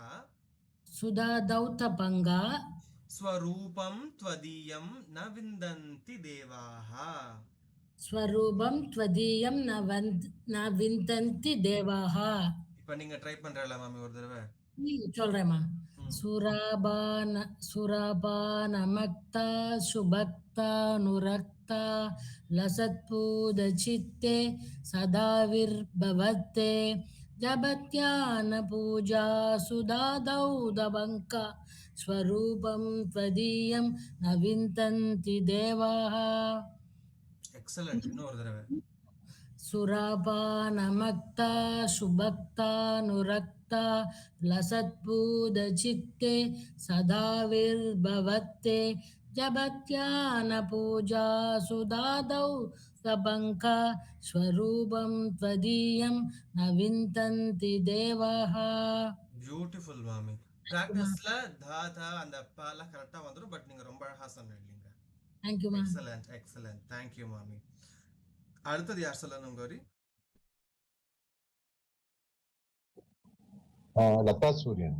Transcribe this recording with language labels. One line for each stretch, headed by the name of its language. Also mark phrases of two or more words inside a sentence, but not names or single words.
Sanskrit: सुधा धौत पङ्का. स्वरूपं त्वदीयं न विन्दन्ति देवाः. स्वरूपं त्वदीयं न विन्दन्ति देवाः.
Tamil: இப்ப நீங்க ட்ரை பண்றல மாமி ஒரு தடவை. சொல்றேம்மா.
Sanskrit: सुरापानमक्ता सुभक्तानुरक्ता लसत्पूदचित्ते सदा विर्भवत्ते जपत्यानपूजा सुधादौदबङ्का स्वरूपं त्वदीयं न विन्दन्ति देवाः
Tamil: எக்ஸலண்ட். இன்னொரு தடவை.
Sanskrit: सुरापानमक्ता सुभक्तानुरक्ता लसत्पूदचित्ते सदा विर्भवत्ते जपत्यानपूजा सुधादौ तपङ्का स्वरूपं त्वदीयं न विन्दन्ति देवाः.
Tamil: பியூட்டிஃபுல் மாமி. பிராக்டிஸ்ல தா அந்த பாலாம் கரெக்டா வந்துடும். பட் நீங்க ரொம்ப அழகா சொன்னீங்க.
English: Thank you ma'am. excellent excellent.
Tamil: தேங்க்யூ மாமி. அடுத்தது யார் சொல்லணும் கௌரி? லதா சூரியன்.